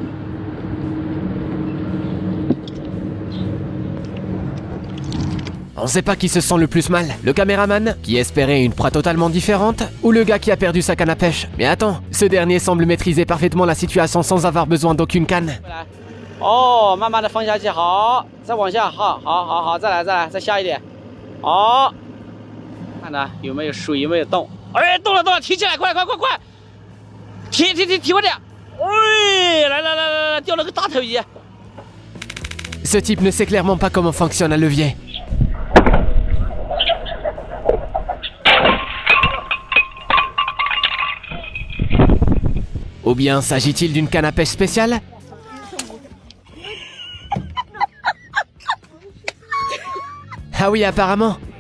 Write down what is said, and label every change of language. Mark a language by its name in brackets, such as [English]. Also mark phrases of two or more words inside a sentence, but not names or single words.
[French] On sait pas qui se sent le plus mal, le caméraman, qui espérait une proie totalement différente, ou le gars qui a perdu sa canne à pêche. Mais attends, ce dernier semble maîtriser parfaitement la situation sans avoir besoin d'aucune canne. [Chinese] Oh, 慢慢的放下去，好，再往下，好，再来，再下一点，好，看着有没有水，有没有动？哎，动了，提起来，快，提快点！哎，来，钓了个大头鱼。 [French] Ce type ne sait clairement pas comment fonctionne un levier. Ou bien s'agit-il d'une canne à pêche spéciale? Ah oui, apparemment.